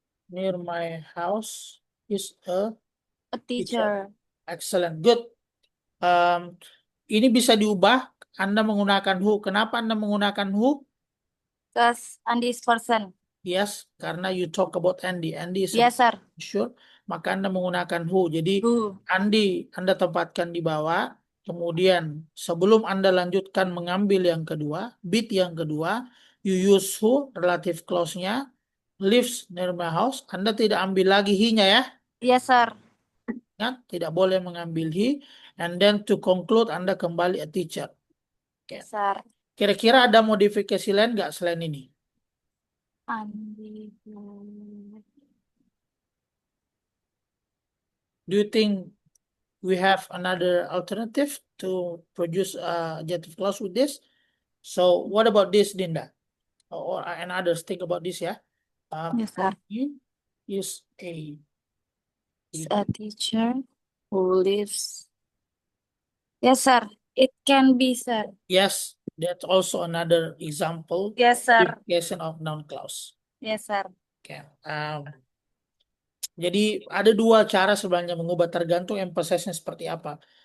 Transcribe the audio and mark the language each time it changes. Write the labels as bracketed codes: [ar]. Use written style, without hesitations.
[en] near my house is a A teacher. teacher. Excellent, good. [id] Ini bisa diubah. Anda menggunakan who. Kenapa Anda menggunakan who? [en] Because Andi is person. Yes, [id] karena [en] you talk about Andy. Andy is Yes, sir. sure, [id] maka Anda menggunakan who. Jadi [en] Who? [id] Andy Anda tempatkan di bawah. Kemudian sebelum Anda lanjutkan mengambil yang kedua, bit yang kedua, [en] you use who, [id] relative clause-nya, [en] lives near my house. [id] Anda tidak ambil lagi he-nya ya. [en] Yes, sir. [id] Ingat, tidak boleh mengambil he. [en] And then to conclude, [id] Anda kembali [en] a teacher. [id] Oke. [en] Yes, sir. [id] Kira-kira ada modifikasi lain nggak selain ini? [en] Andi who... Do you think we have another alternative to produce a adjective clause with this? So what about this, Dinda? Or and others think about this, yeah? Yes, sir. He is a Is a teacher who lives. Yes, sir. It can be, sir. yes. That's also another example. Yes, sir. Modification of noun clause. Yes, sir. Okay. [id] Jadi ada dua cara sebenarnya mengubah tergantung emphasisnya seperti apa.